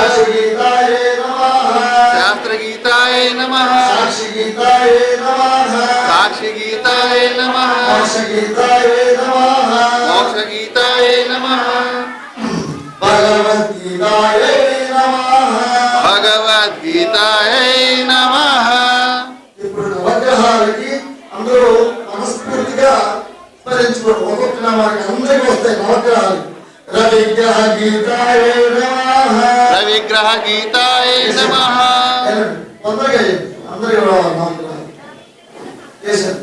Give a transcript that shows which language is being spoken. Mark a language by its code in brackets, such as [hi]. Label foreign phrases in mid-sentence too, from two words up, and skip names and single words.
[sa] शास्त्रगीताय नमः साक्षिगीताय नमः मोक्षगीताय नमः भगवद्गीताय नमः [te] ఇప్పుడు నవగ్రహాలకి అందరూ మనస్ఫూర్తిగా స్మరించుకోండి. ఒక్కొక్క నామానికి అందరికీ వస్తాయి నవగ్రహాలు. [sa] రవిగ్రహ గీతాయ నమః రవిగ్రహ గీతాయ నమః [te] తొందరగా అందరికీ నవగ్రహాలు చేశారు.